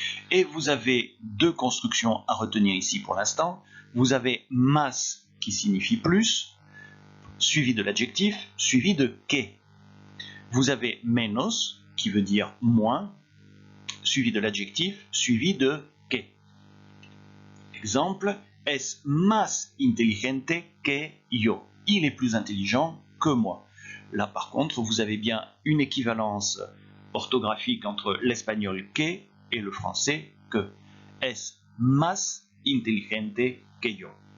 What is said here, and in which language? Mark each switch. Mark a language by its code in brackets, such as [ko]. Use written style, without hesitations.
[fr] Et vous avez deux constructions à retenir ici pour l'instant. Vous avez más qui signifie plus, suivi de l'adjectif, suivi de que. Vous avez menos qui veut dire moins, suivi de l'adjectif, suivi de que. [es] Exemple, es más inteligente que yo. [fr] Il est plus intelligent que moi. Là, par contre, vous avez bien une équivalence orthographique entre l'espagnol que et le français que. [es] Es más inteligente que yo.